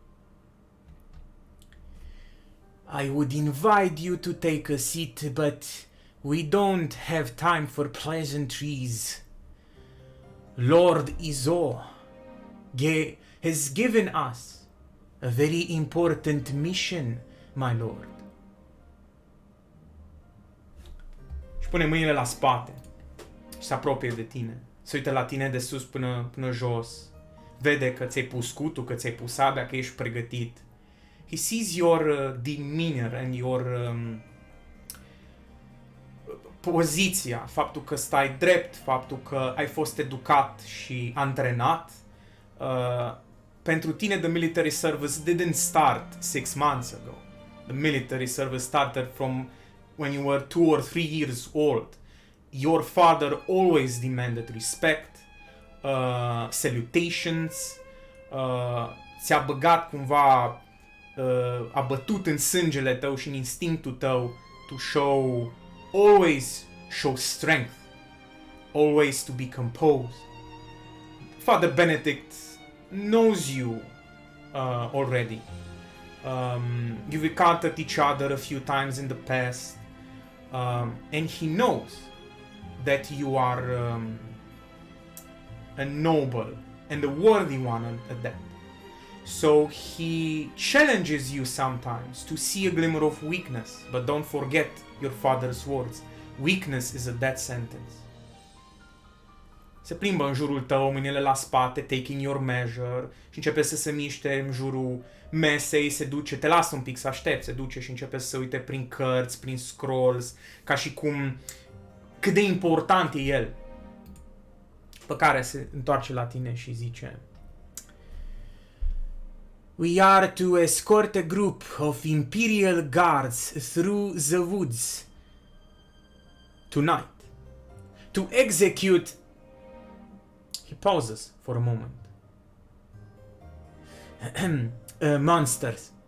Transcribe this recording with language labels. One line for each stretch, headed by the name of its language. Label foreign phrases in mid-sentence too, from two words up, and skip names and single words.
English: I would invite you to take a seat, but we don't have time for pleasantries. Lord Izot has given us a very important mission, my lord.
Romanian: Și pune mâinile la spate și se apropie de tine. Se uită la tine de sus până jos. Vede că ți-ai pus scutul, că ți-ai pus sabia, că ești pregătit.
English: He sees your demeanor and your
Romanian: poziția, faptul că stai drept, faptul că ai fost educat și antrenat. Pentru tine,
English: the military service didn't start 6 months ago. The military service started from when you were 2 or 3 years old. Your father always demanded respect, salutations,
Romanian: ți-a băgat cumva, a bătut în sângele tău și în instinctul tău
English: always show strength, always to be composed. Father Benedict knows you already. You've encountered each other a few times in the past, and he knows that you are a noble and a worthy one at that. So he challenges you sometimes to see a glimmer of weakness, but don't forget your father's words. Weakness is a death sentence.
Romanian: Se plimbă în jurul tău, mâinile la spate,
English: taking your measure,
Romanian: și începe să se miște în jurul mesei, se duce, te lasă un pic să aștepți, se duce și începe să se uite prin cărți, prin scrolls, ca și cum cât de important e el. Pe care se întoarce la tine și zice:
English: We are to escort a group of Imperial Guards through the woods tonight to execute... He pauses for a moment. Monsters.